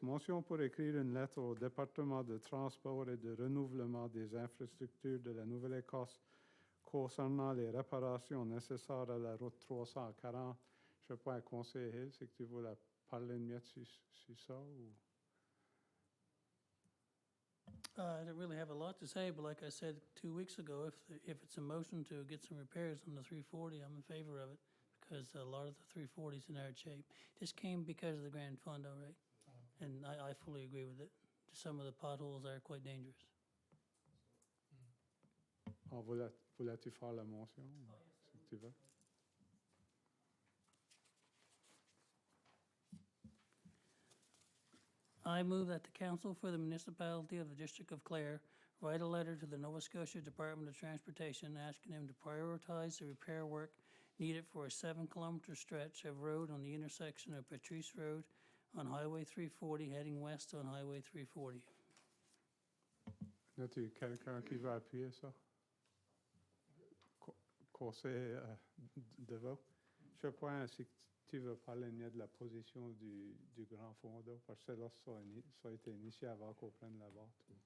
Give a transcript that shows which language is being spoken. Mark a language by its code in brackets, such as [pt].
[fr] Motion pour écrire une lettre au département de transport et de renouvellement des infrastructures de la Nouvelle-Écosse concernant les réparations nécessaires à la route 340. Je ne sais pas, Conseil Hill, c'est que tu voulais parler de mieux sur ça? Ou? [en] I don't really have a lot to say, but like I said 2 weeks ago, if it's a motion to get some repairs on the 340, I'm in favor of it, because a lot of the 340 is in hard shape. This came because of the Grand Fund, all right? And I fully agree with it. Some of the potholes are quite dangerous. [fr] Voulais-tu faire la motion? Si tu veux. [en] I move that the Council for the Municipality of the District of Clare write a letter to the Nova Scotia Department of Transportation asking them to prioritize the repair work needed for a 7-kilometer stretch of road on the intersection of Patrice Road on Highway 340 heading west on Highway 340. [fr] Y a-t-il quelqu'un qui va appuyer ça? Conseil de vote. Je pense que tu veux parler de la position du grand fonds d'eau, parce que là, ça a été initié avant qu'on prenne la vote.